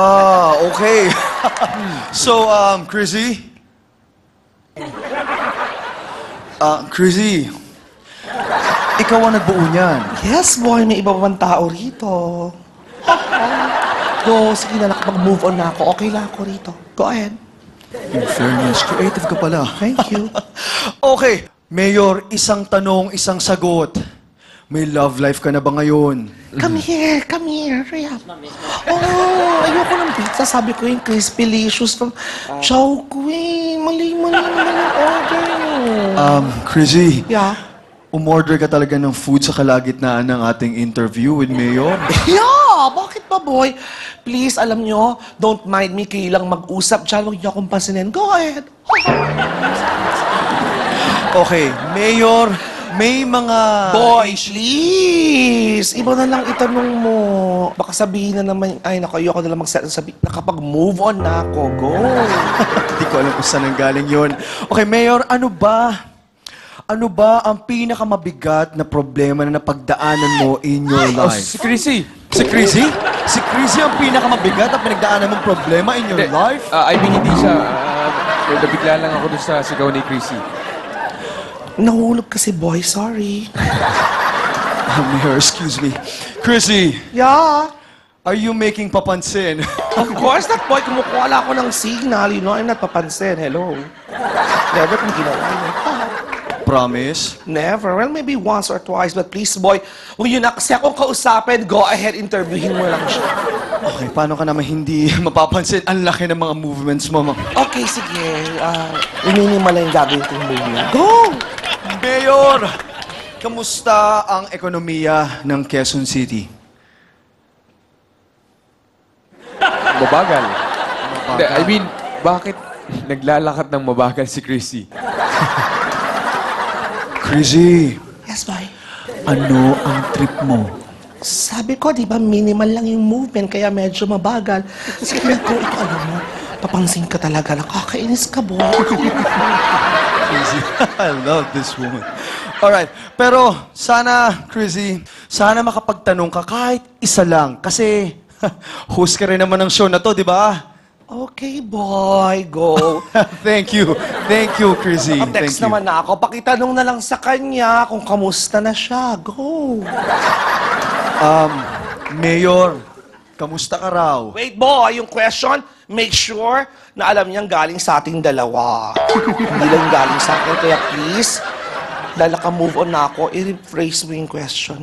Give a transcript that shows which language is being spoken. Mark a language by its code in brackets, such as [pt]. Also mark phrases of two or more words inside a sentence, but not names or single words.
[en] Okay. So, Chrissy? [tl] Chrissy, ikaw ang nagbuo niyan. [en] Yes, boy. [tl] May iba pang tao rito. Go, sige na. Nakapag-move on na ako. Okay lang ako rito. [en] Go ahead. In fairness, creative [tl] ka pala. [en] Thank you. Okay. [tl] Mayor, isang tanong, isang sagot. May love life ka na ba ngayon? [en] Come here. Hurry up. [tl] Oh, ayoko ng pizza. Sabi ko yung crispy-licious from Chowqueen. Mali order. Chrissy, [en] Yeah? [tl] umorder ka talaga ng food sa kalagitnaan ng ating [en] interview with Mayor? Yeah! [tl] Bakit ba, boy? Please, alam nyo, [en] don't mind me. [tl] Kailang mag-usap dyan. Huwag niyo akong pansinin. [en] Go ahead. [tl] Okay, Mayor, may mga... [en] Boy, please! [tl] Iba na lang itanong mo. Baka sabihin na naman, ay, naku, ayoko na lang magsabi. Nakapag-move on na ako. Go! Hindi ko alam kung saan nanggaling yun. Okay, Mayor, ano ba ang pinakamabigat na problema na napagdaanan mo [en] in your life? [tl] Si Chrissy. Si Chrissy? Si Chrissy ang pinakamabigat na pinagdaanan mong problema [en] in your life? I mean, [tl] hindi siya. Nabigla lang ako dun sa sigaw ni Chrissy. Nahulog kasi, [en] boy. Sorry. Mayor, excuse me. Chrissy, Yeah? are you making papansin? Of course not, boy. [tl] Kumukuha lang ako ng signal. [en] You know, I'm not papansin. [tl] Hello. Never kong ginawa yun. [en] Promise? Never. Well, maybe once or twice. But please, boy, [tl] huwag yun na kasi akong kausapin. [en] Go ahead, [tl] interviewin mo lang siya. Okay, paano ka naman hindi mapapansin? Ang laki ng mga movements mo. Okay, sige. Minimal lang yung gagawin kong movement. [en] Go! [tl] Mayor, kamusta ang ekonomiya ng Quezon City? Mabagal. Hindi, [en] I mean, [tl] bakit naglalakad ng mabagal si Chrissy? Crazy, [en] Yes, boy. [tl] ano ang trip mo? Sabi ko, di ba, minimal lang yung movement, kaya medyo mabagal. Sabi ko, ito alam mo, papangsin ka talaga, nakakainis ka, boy. [en] Crazy, I love this woman. [tl] Alright, pero sana, Crazy, sana makapagtanong ka kahit isa lang. Kasi, host ka rin naman ng show na to, di ba? [en] Okay, boy, go. Thank you, Crazy. Thank Text you. [tl] naman na ako, pakitanong na lang sa kanya kung kamusta na siya. [en] Go. [tl] Mayor, kamusta ka raw? [en] Wait, boy, [tl] yung question, [en] make sure [tl] na alam niyang galing sa ating dalawa. Hindi lang galing sa akin, kaya please, dahil naka-move on na ako, i-rephrase mo yung question.